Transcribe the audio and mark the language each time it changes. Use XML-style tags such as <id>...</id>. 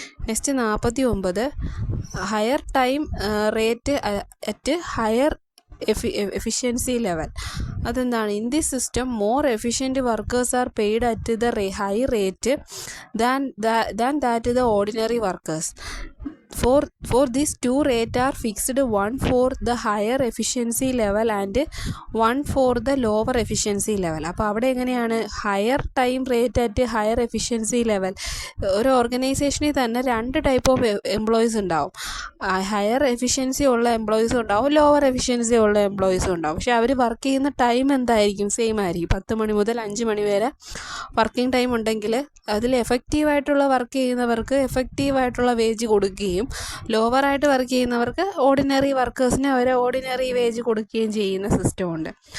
<en>Next 49 higher time rate at higher efficiency level.</en> <ml>അതെന്താണ്?</ml> <en>In this system more efficient workers are paid at the high rate than that the ordinary workers. For these two rates are fixed, one for the higher efficiency level and one for the lower efficiency level.</en> <ml>അപ്പോൾ അവിടെ എങ്ങനെയാണ്?</ml> <en>Higher time rate at higher efficiency level.</en> <ml>ഒരു ഓർഗനൈസേഷനിൽ തന്നെ 2 type of employees ഉണ്ടാവും. Higher efficiency ഉള്ള എംപ്ലോയീസും ഉണ്ടാവും, lower efficiency ഉള്ള എംപ്ലോയീസും ഉണ്ടാവും. പക്ഷേ അവർ വർക്ക് ചെയ്യുന്ന ടൈം എന്തായിരിക്കും? സെയിം ആയിരിക്കും. 10 മണി മുതൽ 5 മണി വരെ വർക്കിംഗ് ടൈം ഉണ്ടെങ്കിൽ അതിൽ എഫക്റ്റീവായിട്ടുള്ള വർക്ക് ചെയ്യുന്നവർക്ക് എഫക്റ്റീവായിട്ടുള്ള വേജ് കൊടുക്കുകയും ലോവറായിട്ട് വർക്ക് ചെയ്യുന്നവർക്ക് ഓർഡിനറി വർക്കേഴ്സിന് അവർ ഓർഡിനറി വേജ് കൊടുക്കുകയും ചെയ്യുന്ന സിസ്റ്റമുണ്ട്.</ml>